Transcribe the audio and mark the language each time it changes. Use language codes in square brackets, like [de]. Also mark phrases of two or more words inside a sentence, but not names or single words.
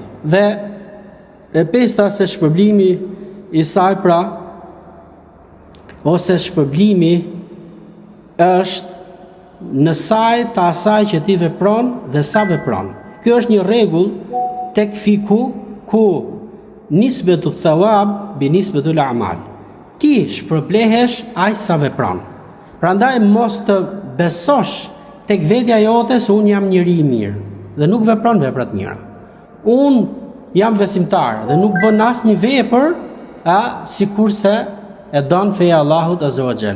[sq] Dhe e pesta se shpërblimi i saj pra ose shpërblimi është në saj të asaj që ti vepron dhe sa vepron. Kjo është një rregull tek fiku ku [ar] نسبة الثواب بنسبة العمل. [sq] Ti shpërblehesh aq sa vepron. Prandaj mos të besosh tek vetja jote se unë jam njeri i mirë dhe nuk vepron vepra të mira. Unë jam besimtar dhe nuk bën asnjë vepër sikurse e don feja Allahut [ar] عز وجل.